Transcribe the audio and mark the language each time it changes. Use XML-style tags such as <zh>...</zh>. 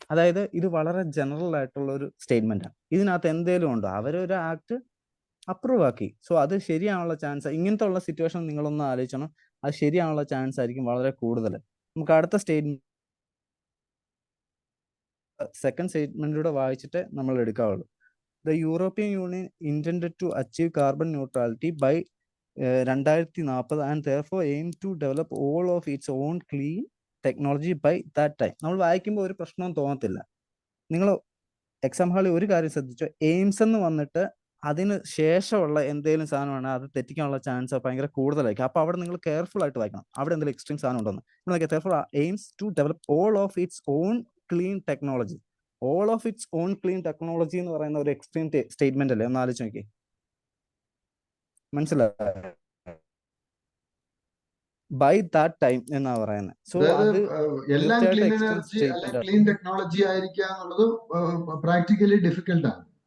<ml>അതായത് ഇത് വളരെ ജനറൽ ആയിട്ടുള്ള ഒരു സ്റ്റേറ്റ്മെന്റ് ആണ്. ഇതിനകത്ത് എന്തേലും ഉണ്ടോ? അവരൊരു ആക്ട് അപ്രൂവ് ആക്കി. സോ അത് ശരിയാണുള്ള ചാൻസ്, ഇങ്ങനത്തെ ഉള്ള സിറ്റുവേഷൻ നിങ്ങളൊന്ന് ആലോചിക്കണം, അത് ശരിയാണുള്ള ചാൻസ് ആയിരിക്കും വളരെ കൂടുതൽ. നമുക്ക് അടുത്ത സ്റ്റേറ്റ്മെന്റ് സെക്കൻഡ് സ്റ്റേറ്റ്മെന്റിലൂടെ വായിച്ചിട്ട് നമ്മൾ എടുക്കാവുള്ളൂ.</ml> <en>The European Union intended to achieve carbon neutrality by 2040 and therefore aim to develop all of its own clean technology by that time.</en> <ml>നമ്മൾ വായിക്കുമ്പോൾ ഒരു പ്രശ്നവും തോന്നത്തില്ല. നിങ്ങൾ എക്സാം ഹാളിൽ ഒരു കാര്യം ശ്രദ്ധിച്ചോ, എയിംസ് എന്ന് വന്നിട്ട് അതിന് ശേഷമുള്ള എന്തെങ്കിലും സാധനമാണ് അത് തെറ്റിക്കാനുള്ള ചാൻസ് ഭയങ്കര കൂടുതലായിരിക്കും. അപ്പോൾ അവിടെ നിങ്ങൾ കെയർഫുൾ ആയിട്ട് വായിക്കണം, അവിടെ എന്തെങ്കിലും എക്സ്ട്രീം സാധനം ഉണ്ടെന്ന്.</ml> <en>therefore aims to develop all of its own clean technology. All of its own clean technology</en> <ml>എന്ന് പറയുന്ന ഒരു എക്സ്ട്രീം സ്റ്റേറ്റ്മെന്റ് അല്ലേ? ഒന്ന് ആലോചിച്ച് നോക്കി, മനസ്സിലായോ?</ml> <en>by that time</en> <ml>എന്നാ പറയുന്നത്. സോ അത് എല്ലാം തീർച്ചയായിട്ടും ക്ലീൻ എക്സ്ട്രീം എനർജി അല്ലെ സ്റ്റേറ്റ്മെന്റ് ക്ലീൻ ടെക്നോളജി ആയിരിക്കുക എന്നുള്ളത് പ്രാക്ടിക്കലി ഡിഫിക്കൽട്ട് ആണ്.</ml>